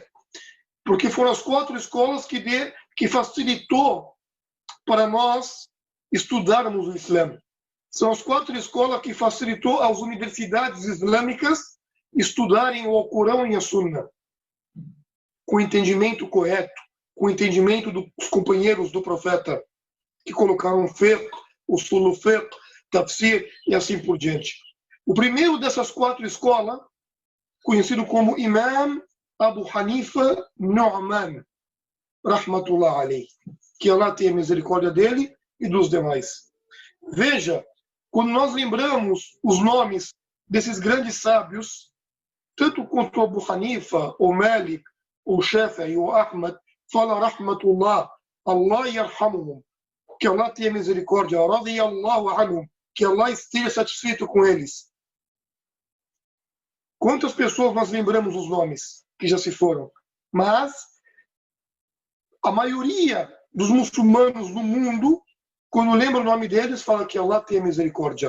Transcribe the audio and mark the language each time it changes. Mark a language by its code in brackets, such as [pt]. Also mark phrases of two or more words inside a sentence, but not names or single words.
[pt] Porque foram as quatro escolas que facilitou para nós estudarmos o Islã. São as quatro escolas que facilitou às universidades islâmicas estudarem o Alcorão e a Sunna, com entendimento correto, com entendimento dos companheiros do profeta, que colocaram fiqh, [ar] أصول فقه, [pt] tafsir e assim por diante. O primeiro dessas quatro escolas, conhecido como Imam Abu Hanifa Nu'man, [ar] رحمة الله عليه, [pt] que Allah tenha misericórdia dele e dos demais. Veja, quando nós lembramos os nomes desses grandes sábios, tanto quanto Abu Hanifa, o Malik, o Shafi'i e o Ahmad, fala [ar] رحمة الله، الله يرحمهم, [pt] que Allah tenha misericórdia, [ar] رضي الله عنهم, [pt] que Allah esteja satisfeito com eles. Quantas pessoas nós lembramos os nomes que já se foram? Mas a maioria dos muçulmanos do mundo, quando lembra o nome deles, fala que Allah tenha misericórdia.